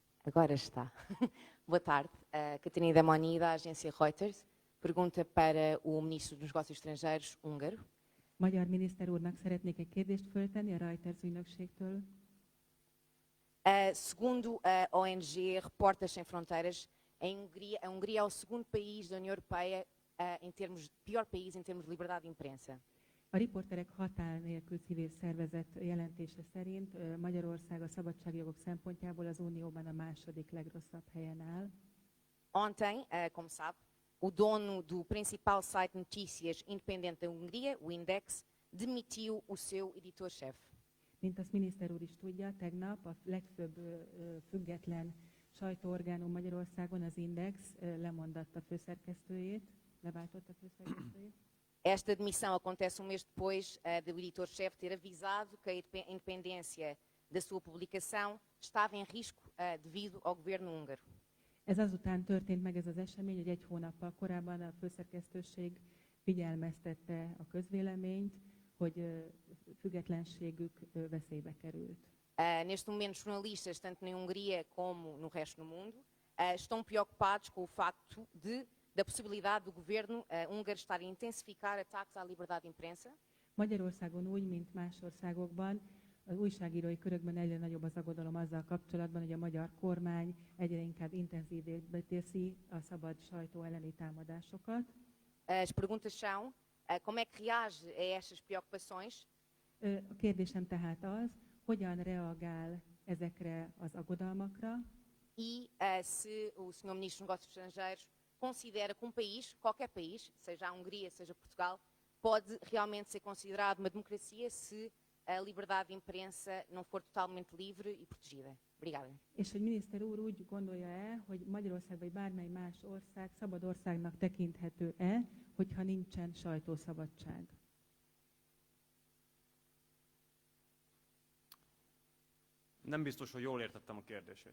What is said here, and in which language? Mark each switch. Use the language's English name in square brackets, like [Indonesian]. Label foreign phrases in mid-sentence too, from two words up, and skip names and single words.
[Portuguese] Agora está. Boa tarde. Catarina Damoni, da agência Reuters. Pergunta para o Ministro dos Negócios Estrangeiros húngaro. [Hungarian] Magyar miniszter úrnak szeretnék egy kérdést föltenni a Reuters ügynökségtől. [Portuguese] Segundo a ONG Repórteres Sem Fronteiras, a Hungria é o segundo país da União Europeia pior país em termos de liberdade de imprensa. [Hungarian] A Riporterek Határ Nélkül civil szervezet jelentése szerint Magyarország a szabadságjogok szempontjából az Unióban a második legrosszabb helyen áll. [Portuguese] Ontem, como sabe, o dono do principal site de notícias independente da Hungria, o Index, demitiu o seu editor-chefe. [Hungarian] Mint azt miniszter úr is tudja, tegnap a legfőbb független sajtóorgánum Magyarországon, az Index lemondatta főszerkesztőjét, leváltotta főszerkesztőjét. [Portuguese] Esta demissão acontece mês depois do editor-chefe ter avisado que a independência da sua publicação estava em risco devido ao governo húngaro. [Hungarian] Ez azután történt meg ez az esemény, hogy egy hónappal korábban a főszerkesztőség figyelmeztette a közvéleményt, hogy függetlenségük veszélybe került. [Portuguese] Neste momento, jornalistas, tanto na Hungria como no resto do mundo, estão preocupados com o facto da possibilidade do governo húngaro estar a intensificar ataques à liberdade de imprensa. [Hungarian] Magyarországon úgy, mint más országokban, az újságírói körökben egyre nagyobb az aggodalom azzal kapcsolatban, hogy a magyar kormány egyre inkább intenzívebbé teszi a szabad sajtó elleni támadásokat. [Portuguese] As perguntas são, como é que reage a estas preocupações? [Hungarian] A kérdésem tehát az, hogyan reagál ezekre az aggodalmakra, [Portuguese] E se o Sr. Ministro dos Negócios Estrangeiros considera que país, qualquer país, seja a Hungria, seja Portugal, pode realmente ser considerado uma democracia se a liberdade de imprensa não for totalmente livre e protegida. Obrigada. [Hungarian] és hogy miniszter úr úgy gondolja-e, hogy Magyarország vagy bármely más ország szabad országnak tekinthető-e, hogyha nincsen sajtószabadság. Nem biztos, hogy jól értettem a kérdését.